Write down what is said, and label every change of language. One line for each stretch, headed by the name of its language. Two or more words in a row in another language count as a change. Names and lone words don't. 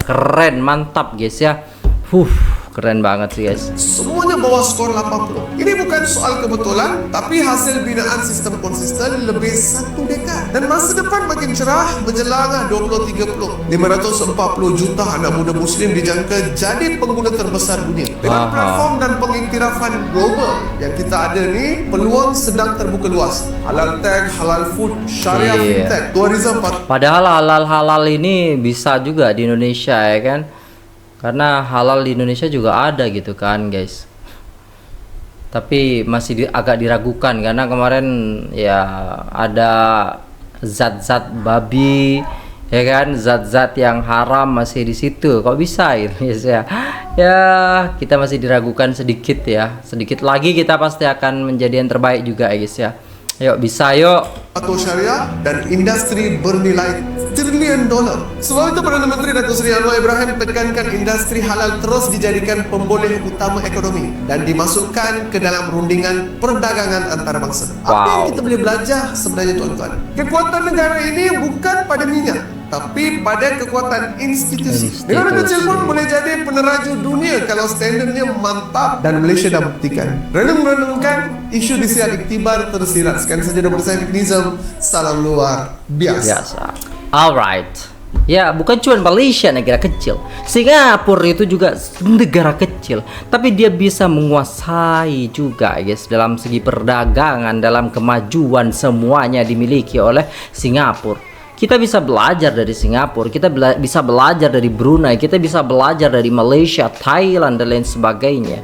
Indonesian: Keren, mantap, guys ya. Keren banget sih, guys.
Malay: Semuanya bawah skor 80. Ini bukan soal kebetulan, tapi hasil binaan sistem konsisten lebih 1 dekad. Dan masa depan makin cerah menjelang 2030. 540 juta anak muda muslim dijangka jadi pengguna terbesar dunia. Dengan platform dan pengiktirafan global yang kita ada ni, peluang sedang terbuka luas.
English: Halal tech, halal food, syariah fintech, tourism.
Indonesian: Padahal halal-halal ini bisa juga di Indonesia ya kan. Karena halal di Indonesia juga ada gitu kan, guys. Tapi masih agak diragukan karena kemarin ya ada zat-zat babi ya kan, zat-zat yang haram masih di situ. Kok bisa gitu, guys ya? Ya, kita masih diragukan sedikit ya. Sedikit lagi kita pasti akan menjadi yang terbaik juga ya, guys ya. Yuk, bisa yuk.
Malay: Atau syariah dan industri bernilai triliun dolar. Sebab itu Perdana Menteri Datuk Seri Anwar Ibrahim tekankan industri halal terus dijadikan pemboleh utama ekonomi dan dimasukkan ke dalam rundingan perdagangan antarabangsa. Apa yang kita boleh belajar sebenarnya, tuan-tuan? Kekuatan negara ini bukan pada minyak, tapi pada kekuatan institusi. Negara kecil pun boleh jadi peneraju dunia kalau standardnya mantap, dan Malaysia dah buktikan. Renung-renungkan, isu di siap iktibar tersirat. Sekian saja dari saya, Nizam. Salam luar biasa.
English: Alright.
Indonesian: Ya, bukan cuma Malaysia negara kecil. Singapura itu juga negara kecil, tapi dia bisa menguasai juga, guys, dalam segi perdagangan, dalam kemajuan semuanya dimiliki oleh Singapura. Kita bisa belajar dari Singapura, kita bisa belajar dari Brunei, kita bisa belajar dari Malaysia, Thailand dan lain sebagainya.